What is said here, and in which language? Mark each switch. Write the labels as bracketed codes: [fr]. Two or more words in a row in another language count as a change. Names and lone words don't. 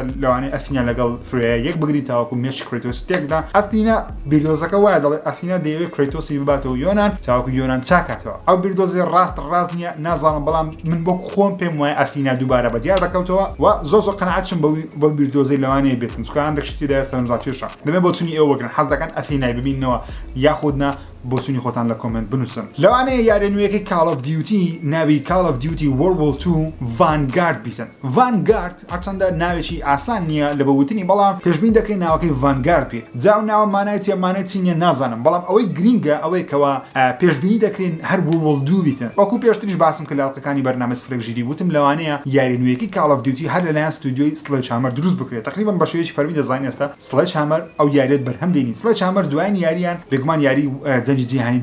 [ckb] لەوانەیە ئەفینا لەگەڵ فریا یەک بگری تاوەکو مێشی کرێتۆسی تێکدا ئەستینا بیردۆزەکە وایە دەڵێ ئەفینا دەیەوێت کرێتۆسی بباتەوە یۆنان تاوەکو یۆنان چاکاتەوە ئەو بیردۆزی ڕاست نییە نازانم بەڵام من بۆ خۆم پێم وایە ئەفینا دووبارە بەدیار دەکەوتەوە و زۆر قەنەعەتشم بە بیردۆزەی لەوانەیە بێتن چکە هەندێک شتیدا سەرنجڕاکێشە دەبێت بۆچوونی ئێوە بگرن حەز دەکەن ئەفینای ببینەوە یاخودنا بۆچوونی خۆتان لە کۆمنت بنووسن لەوانەیە یارە نوێیەکەی Call of Duty ناوی Call of Duty World War 2 Vanguard بیسن Vanguard هەرچەندە ناوێکی ئاسان نییە لە بەوتنی بەڵام پێشبین دەکەین ناوەکەی Vanguard پێ جاو ناوە مانایەتی مانێتی نیە نازانم بەڵام ئەوەی گرینگە ئەوەی کەوا پێشبینی دەکرێن هەر World War 2 بیتن وەکو پێشتریش باسم کە لاڵقەکانی بەرنامە سفرەگژیری وتم لەوانەیە یاری نوێیەکی Call of Duty هەر لەلایەن ستودیۆی Sledgehammer دروست بکرێت تقریبا بە شێوەیەکی فەرمی دەزانین ئێستا Sledgehammer ئەو یاریت بەرهەم دێنین Sledgehammer دوایین یاریان بێگومان یاری جەنگی جیهانی